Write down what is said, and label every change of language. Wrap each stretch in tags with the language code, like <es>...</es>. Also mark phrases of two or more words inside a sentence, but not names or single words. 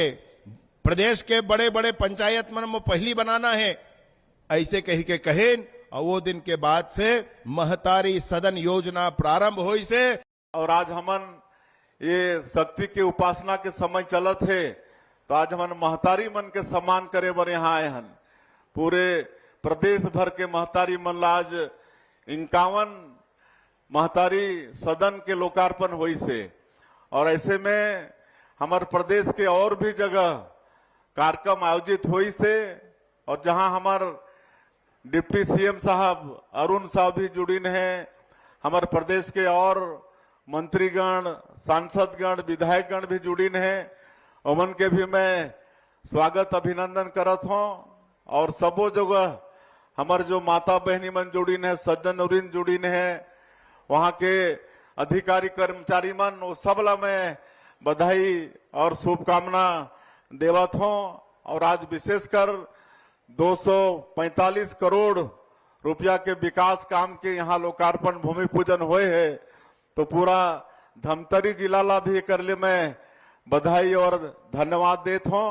<hne>प्रदेश के बड़े बड़े पंचायत मन में पहली बनाना है ऐसे कही के कहेन और वो दिन के बाद से महतारी सदन योजना प्रारंभ हुई से। और आज हमन ये शक्ति के उपासना के समय चलत है तो आज हमन महतारी मन के सम्मान करे बर यहाँ आए हन। पूरे प्रदेश भर के महतारी मन ला आज 51 महतारी सदन के लोकार्पण हुई से और ऐसे में हमारे प्रदेश के और भी जगह कार्यक्रम आयोजित हुई से और जहां हमारे डिप्टी सीएम साहब अरुण साहब भी जुड़ीन हैं हमारे प्रदेश के और मंत्रीगण सांसदगण विधायकगण भी जुड़ीन हैं उमन के भी मैं स्वागत अभिनंदन करत हूं। और सबो जगह हमारे जो माता बहनी मन जुड़ीन है सज्जन उरीन जुड़ीन है वहां के अधिकारी कर्मचारी मन वो सबला मैं बधाई और शुभकामना देवत हूं। और आज विशेषकर 245 करोड़ रुपया के विकास काम के यहाँ लोकार्पण भूमि पूजन हुए है तो पूरा धमतरी जिला ला भी कर ले मैं बधाई और धन्यवाद देता हूं।</hne>